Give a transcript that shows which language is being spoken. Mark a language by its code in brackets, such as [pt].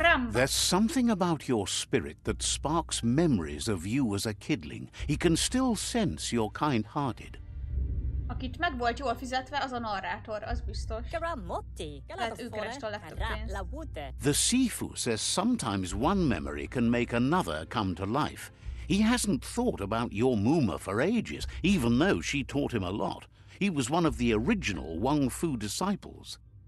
[en] There's something about your spirit that sparks memories of you as a kidling. He can still sense you're kind-hearted. [hu] Akit meg volt jól fizetve, az a narrátor, az biztos. Lehet ő kereste a legtöbb pénzt. [en] The Sifu says sometimes one memory can make another come to life. He hasn't thought about your Muma for ages, even though she taught him a lot. He was one of the original Wang Fu disciples.